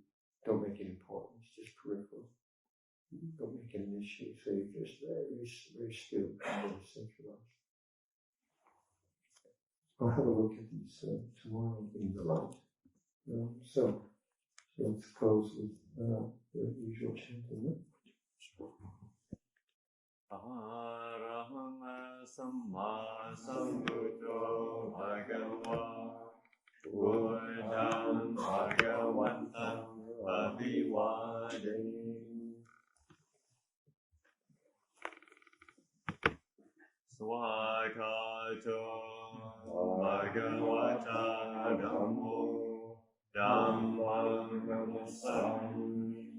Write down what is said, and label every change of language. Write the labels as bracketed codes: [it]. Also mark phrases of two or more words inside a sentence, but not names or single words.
[en] Don't make it important. It's just peripheral. Don't make it an issue. So you're just very, very still, very centralized. I'll have a look at these tomorrow in the light. So let's close with the usual chanting. [pi] Araham Samma Sambuddho Bhagava Buddham Bhagavantam Abhivademi. Swakato Bhagavata Dhammo Dhammam Namasami.